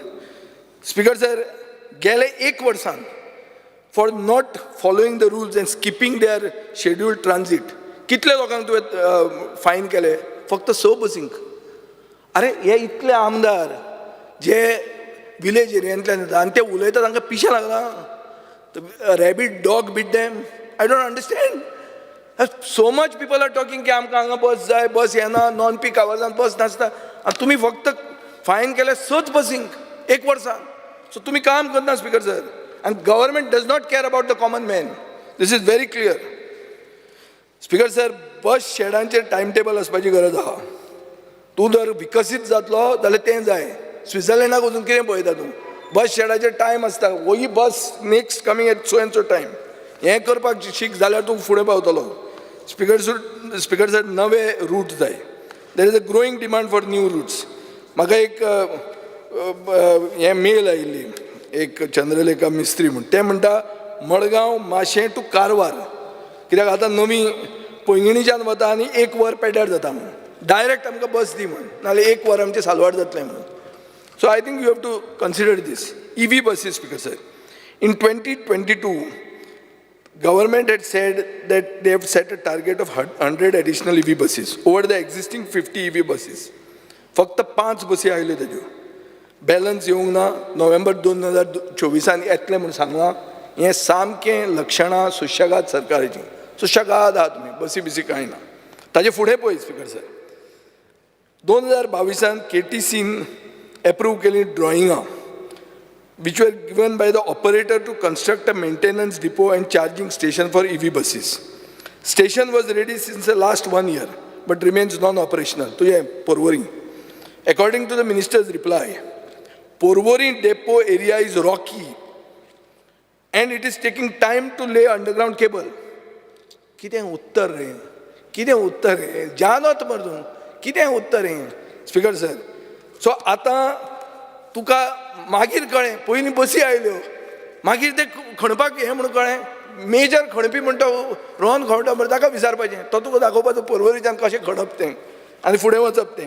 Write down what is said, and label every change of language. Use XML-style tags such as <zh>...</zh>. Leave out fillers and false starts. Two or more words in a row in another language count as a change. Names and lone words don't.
<kok>स्पीकर सर, गेले एक वर्सान</kok> <en>for not following the rules and skipping their scheduled transit</en> <kok>कितले लोकांक तुवें फायन केले? फक्त 6 बसींक. अरे हे इतले आमदार जे विलेज एरियांतल्यान येता आनी ते उलयता तांकां पिशें लागला.</kok> <en>Rabbit dog beat dam. I don't understand. so much people are talking</en> <kok>की आमकां हांगा बस जाय, बस येना,</kok> <en>non peak</en> <kok>आवर्सान बस नासता, आनी तुमी फक्त फायन केले 6 बसींक एक वर्सान. सो तुम्ही काम करना स्पीकर सर.</kok> <en>And government does not care about the common man. This is very clear.</en> <kok>स्पीकर सर, बस शेडांचेर टायम टेबल आसपाची गरज आहा. तूं जर विकसीत जातलो जाल्यार तें जाय. स्वित्झर्लंडाक वचून कितें पळयता तूं? बस शेडाचेर टायम आसता, ही बस</kok> <en>next coming at so and so time.</en> <kok>हें करपाक शीक जाल्यार तूं फुडें पावतलो. स्पीकर सर, नवे रूट जाय.</kok> <en>There is a growing demand for new routes.</en> <kok>म्हाका एक हे मेल आयिल्ली एक चंद्रलेखा मिस्त्री म्हणून, ते म्हणटा मडगांव माशें टू कारवार, कित्याक आतां नवी पैंगिणीच्यान वता आनी 1 वर पेड्यार जाता म्हणून. डायरेक्ट आमकां बस दी म्हणून, नाल्यार 1 वर आमचें सालवाड जातलें म्हणून.</kok> <en>So I think you have to consider these. EV buses Speaker sir. In 2022, government had said that they have set a target of 100 additional EV buses over the existing 50 EV buses.</en> <kok>फक्त 5 बसी आयल्यो तेज्यो. बॅलन्स येवंक ना. नोव्हेंबर 2024 येतलें म्हणून सांगलां. हें सामकें लक्षणां सुशेगाद सरकाराची. सुशेगाद आहा तुमी, बसी बिसी कांय ना. ताजे फुडें पळय स्पीकर सर, 2022 KTCन एप्रूव केली ड्रॉइंगां</kok> <en>which were given by the operator to construct a maintenance depot and charging station for EV buses. Station was ready since the last 1 year but remains non-operational.</en> <kok>To ye Porvorim.</kok> <en>According to the minister's reply, Porvorim depot area is rocky and it is taking time to lay underground cable.</en> <kok>कितें उत्तर रे? कितें उत्तर रे? जानत मर्दून कितें उत्तर रे? स्पीकर सर, सो आतां तुका मागीर कळ्ळें, पयलीं बसी आयल्यो, मागीर ते खणपाक हें म्हणून कळ्ळें. मेजर खणपी म्हणटा रोहन खणटा मरे, ताका विचारपाचें, तो तुका दाखोवपाचो पर्वरीच्यान कशें खणप तें आनी फुडें वचप तें.</kok>